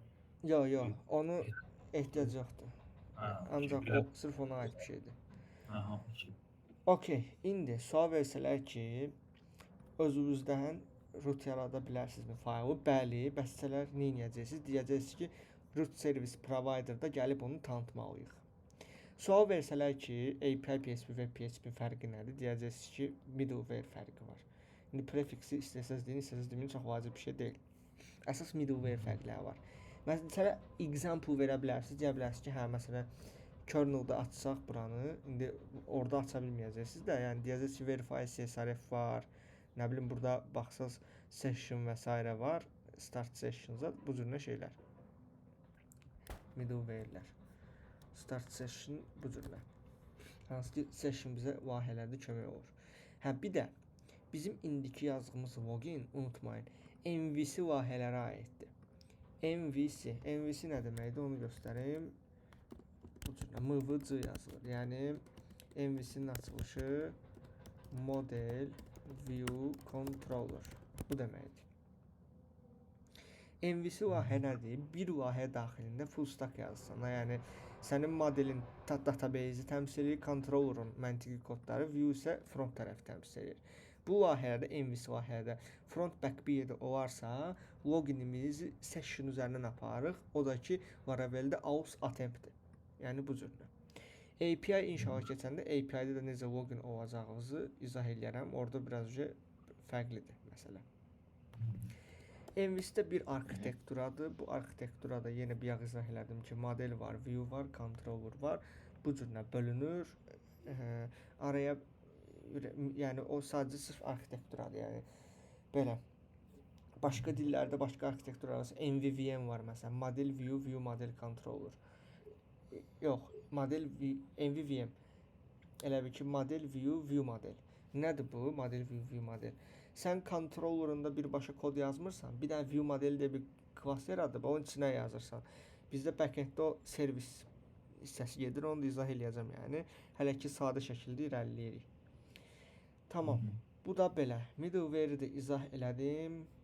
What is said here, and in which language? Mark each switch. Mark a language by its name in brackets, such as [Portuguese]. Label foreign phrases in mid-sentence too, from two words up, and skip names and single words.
[Azerbaijani] Yox, onu ehtiyac yoxdur. Ha, Ancaq okey, o sırf ona aid bir şeydir. Aha, okey. Okey, indi sual versələr ki, özünüzdən root yarada bilərsinizmi faylı? Bəli, bəsələr nə edəcəksiniz? Deyəcəksiniz ki, [English] root service provider-da [Azerbaijani] gəlib onu tanıtmalıyıq. Sual versələr ki, API PHP və PHP fərqi nədir? Deyəcəksiniz ki, middleware fərqi var. İndi prefiksi istəsəz deyin, istəsəz deyin, çox vacib bir şey deyil. Əsas middleware fərqləri var. Məsələn, example verə bilərsiniz, deyə bilərsiniz ki, hə, məsələn, kernel-da açsaq buranı, indi orada aça bilməyəcəksiniz də, yəni deyəcəksiniz ki, [English] verify CSRF [Azerbaijani] var, nə bilim, burada baxsaz session və s. var, [English] start sessions-a, [Azerbaijani] bu cürlə şeylər. Middleware-lər. [English] Start session [Azerbaijani] bu cürlə. Hansı ki, session bizə layihələrdə kömək olur. Hə, bir də bizim indiki yazdığımız login, unutmayın, MVC layihələrə aiddir. MVC nə deməkdir, onu göstərim. Bu cürlə MVC yazılır. Yəni MVC-nin açılışı [English] Model View Controller. [Azerbaijani] Bu deməkdir. MVC layihə nədir? Bir layihə daxilində [English] full stack [Azerbaijani] yazırsan. Yəni sənin modelin database-i təmsil edir, controller'ın məntiqi kodları, view isə front tərəfi təmsil edir. Bu layihədə, MVC layihədə [English] front back [Azerbaijani] bir yerdə olarsa, loginimizi session üzərindən aparırıq. O da ki, variabeldə [English] aus attempt-dir. [Azerbaijani] Yəni bu cürlə. API inşaat keçəndə API-də də necə login olacağımızı izah edərəm. Orada biraz fərqlidir məsələ. MVC-də bir arkitekturadır. Bu arxitekturada yenə bir izah elədim ki, model var, view var, controller var. Bu cürlə bölünür. Araya yəni o sadəcə sırf arkitekturadır. Yəni belə. Başqa dillərdə başqa arkitekturalar, MVVM var məsələn, [English] model view, view model controller. [Azerbaijani] Yox, model MVVM. Elə bil ki, [English] model view, view model. [Azerbaijani] Nədir bu? [English] Model view, view model. [Azerbaijani] Sən controllerında birbaşa kod yazmırsan, bir dənə [English] view model [Azerbaijani] deyə bir klass yaradıb, onun içinə yazırsan. Bizdə backenddə o servis hissəsi gedir, onu da izah eləyəcəm yəni. Hələ ki, sadə şəkildə irəliləyirik. Tamam, bu da belə. Middleware-i də izah elədim.